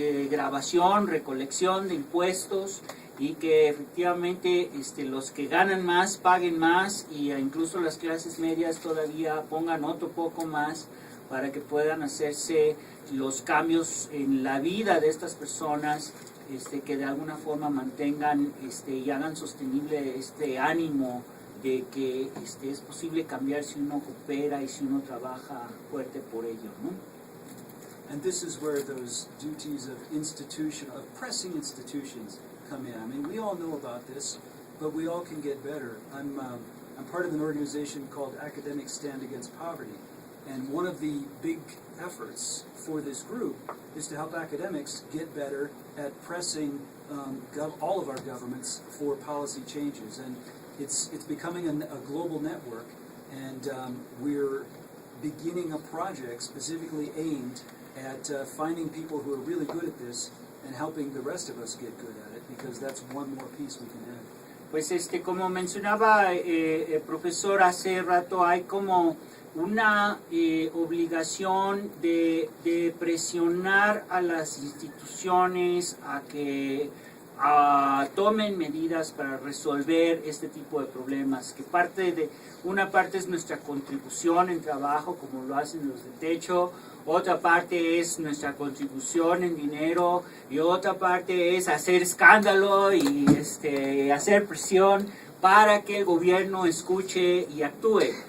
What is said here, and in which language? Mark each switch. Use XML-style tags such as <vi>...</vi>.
<es>grabación, recolección de impuestos, y que efectivamente los que ganan más paguen más, y incluso las clases medias todavía pongan otro poco más para que puedan hacerse los cambios en la vida de estas personas, que de alguna forma mantengan y hagan sostenible este ánimo de que es posible cambiar si uno coopera y si uno trabaja fuerte por ello, ¿no?</es> <en>And this is where those duties of pressing institutions come in. I mean, we all know about this, but we all can get better. I'm part of an organization called Academics Stand Against Poverty, and one of the big efforts for this group is to help academics get better at pressing all of our governments for policy changes. And it's becoming a global network, and we're beginning a project specifically aimed at finding people who are really good at this and helping the rest of us get good at it, because that's one more piece we can add.</en> <es>Pues como mencionaba el profesor hace rato, hay como una obligación de presionar a las instituciones a que tomen medidas para resolver este tipo de problemas, que una parte es nuestra contribución en trabajo, como lo hacen los de Techo, otra parte es nuestra contribución en dinero y otra parte es hacer escándalo y hacer presión para que el gobierno escuche y actúe.</es>